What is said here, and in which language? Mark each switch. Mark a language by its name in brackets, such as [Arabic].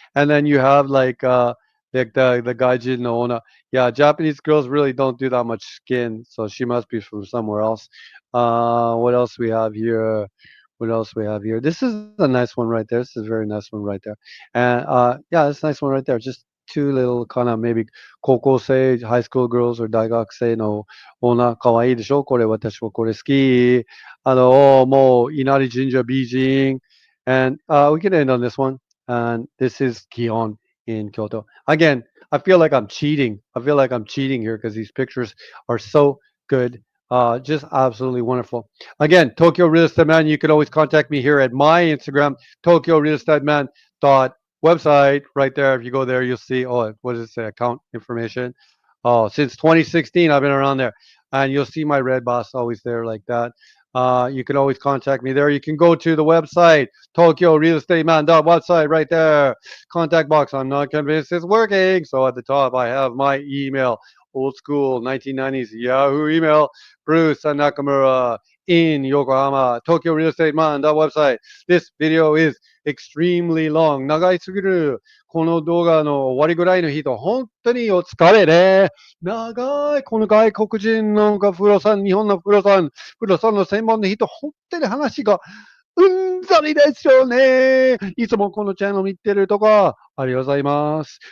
[English] And then you have like the Gaijin no Ona. Yeah, Japanese girls really don't do that much skin, so she must be from somewhere else. What else we have here? What else we have here? This is a nice one right there. This is a very nice one right there. And yeah, this nice one right there. Just two little kind of maybe 高校生 high school girls or 大学生の女可愛いでしょこれ私もこれ好き。もう稲荷神社美人 and we can end on this one. And this is Kion in Kyoto. Again, I feel like I'm cheating. I feel like I'm cheating here because these pictures are so good. Just absolutely wonderful. Again, Tokyo Real Estate Man. You can always contact me here at my Instagram, Tokyo Real Estate Man dot website. Right there, if you go there, you'll see. Oh, what does it say? Account information. Oh, since 2016, I've been around there, and you'll see my red boss always there like that. You can always contact me there. You can go to the website, Tokyo Real Estate Man dot website right there. Contact box. I'm not convinced it's working. So at the top, I have my email, old school 1990s Yahoo email. Bruce Nakamura in Yokohama, Tokyo Real Estate Man, that website. This video is extremely long. [Japanese] 長いすぎる。この動画の終わりぐらいの人、本当にお疲れね。長い。この外国人のプロさん、日本のプロさんの専門の人、本当に話がうんざりですよね。いつもこのチャンネル見てるとか、ありがとうございます。